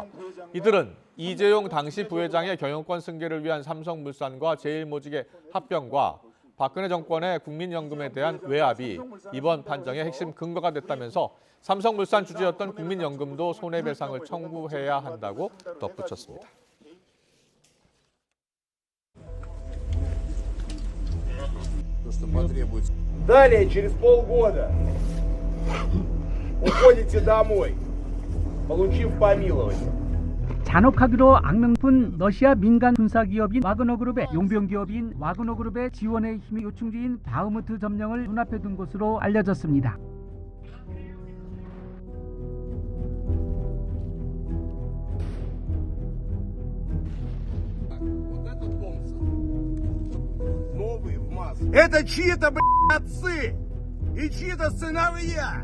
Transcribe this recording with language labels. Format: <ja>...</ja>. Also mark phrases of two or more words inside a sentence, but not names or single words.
<ko>이들은 이재용 당시 부회장의 경영권 승계를 위한 삼성물산과 제일모직의 합병과 박근혜 정권의 국민연금에 대한 외압이 이번 판정의 핵심 근거가 됐다면서 삼성물산 주주였던 국민연금도 손해배상을 청구해야 한다고 덧붙였습니다.</ko> <ru>Далее, через полгода уходите домой, получив помилование.</ru> <ko>잔혹하기로 악명뿐 러시아 민간 군사기업인 와그너그룹의 용병기업인 와그너그룹의 지원에 힘이 요충지인 바흐무트 점령을 눈앞에 둔 것으로 알려졌습니다.</ko> <ru>Это чьи-то, отцы и чьи-то сыновья.</ru>